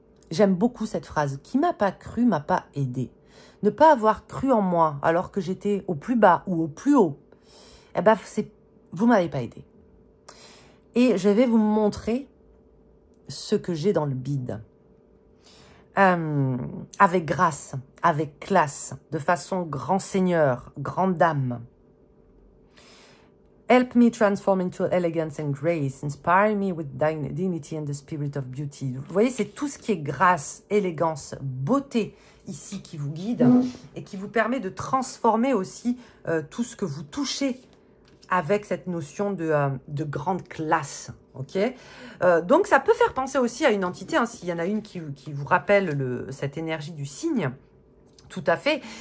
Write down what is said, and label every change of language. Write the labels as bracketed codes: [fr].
[fr] J'aime beaucoup cette phrase. Qui m'a pas cru m'a pas aidé. Ne pas avoir cru en moi alors que j'étais au plus bas ou au plus haut, eh ben, vous m'avez pas aidé. Et je vais vous montrer ce que j'ai dans le bide. Avec grâce, avec classe, de façon grand seigneur, grande dame. [en] Help me transform into elegance and grace. Inspire me with dignity and the spirit of beauty. [fr] Vous voyez, c'est tout ce qui est grâce, élégance, beauté ici qui vous guide et qui vous permet de transformer aussi tout ce que vous touchez avec cette notion de grande classe. Okay, donc, ça peut faire penser aussi à une entité, hein, s'il y en a une qui vous rappelle cette énergie du cygne, tout à fait.